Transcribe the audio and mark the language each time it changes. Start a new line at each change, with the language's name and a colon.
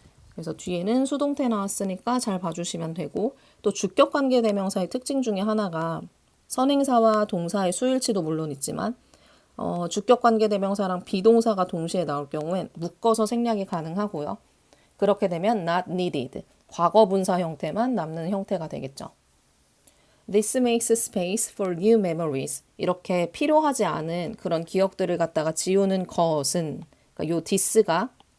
Korean: 그래서 뒤에는 수동태 나왔으니까 잘 봐주시면 되고 또 주격관계대명사의 특징 중에 하나가 선행사와 동사의 수일치도 물론 있지만 주격관계대명사랑 비동사가 동시에 나올 경우엔 묶어서 생략이 가능하고요. 그렇게 되면
English: not needed,
Korean: 과거분사 형태만 남는 형태가 되겠죠.
English: This makes space for new memories.
Korean: 이렇게 필요하지 않은 그런 기억들을 갖다가 지우는 것은 그러니까 요 this가